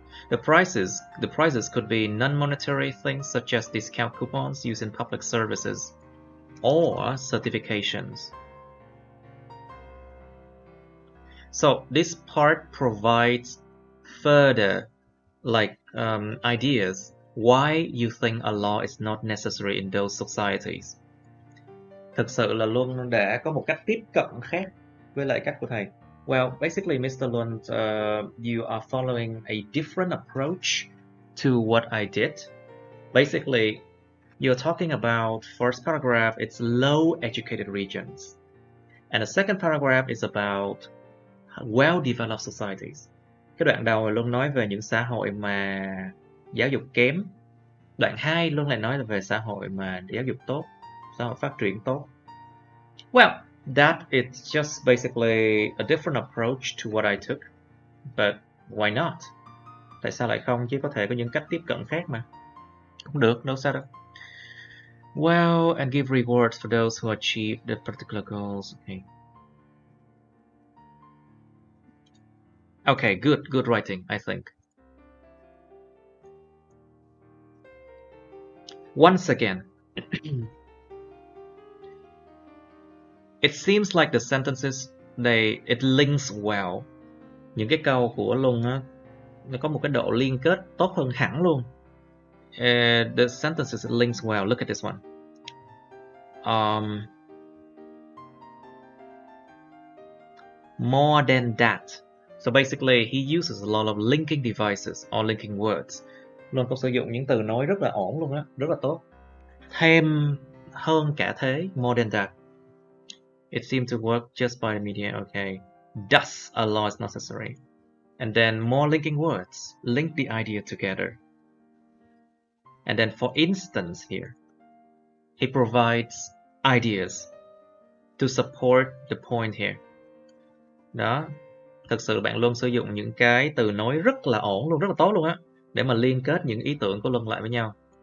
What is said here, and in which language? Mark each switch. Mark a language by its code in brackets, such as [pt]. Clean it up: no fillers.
[en] The prizes could be non-monetary things such as discount coupons used in public services or certifications. So this part provides further ideas why you think a law is not necessary in those societies. [vi] Thực sự là Luân đã có một cách tiếp cận khác với lại cách của thầy. [en] Well, basically, Mr. Lund, you are following a different approach to what I did. Basically, you're talking about first paragraph, it's low educated regions. And the second paragraph is about well-developed societies. [vi] Cái đoạn đầu Luân nói về những xã hội mà giáo dục kém. Đoạn 2 Luân lại nói là về xã hội mà giáo dục tốt, xã hội phát triển tốt. [en] Well, that is just basically a different approach to what I took. But why not? [vi] Tại sao lại không, chứ có thể có những cách tiếp cận khác mà. Cũng được, đâu sao đâu. [en] Well, and give rewards for those who achieve the particular goals. Okay, good writing, I think. Once again, it seems like the sentences, it links well. [vi] Những cái câu của Luân á, nó có một cái độ liên kết tốt hơn hẳn luôn. [en] The sentences links well. Look at this one. More than that. So basically, he uses a lot of linking devices or linking words. [vi] Luân có sử dụng những từ nối rất là ổn luôn á, rất là tốt. Thêm hơn cả thế, [en] more than that. It seems to work just by media. Okay. Thus, a law is necessary. And then more linking words. Link the idea together. And then for instance here, he provides ideas to support the point here. [vi] Đó. Thực sự bạn luôn sử dụng những cái từ nối rất là ổn luôn, rất là tốt luôn á, để mà liên kết những ý tưởng của Luân lại với nhau.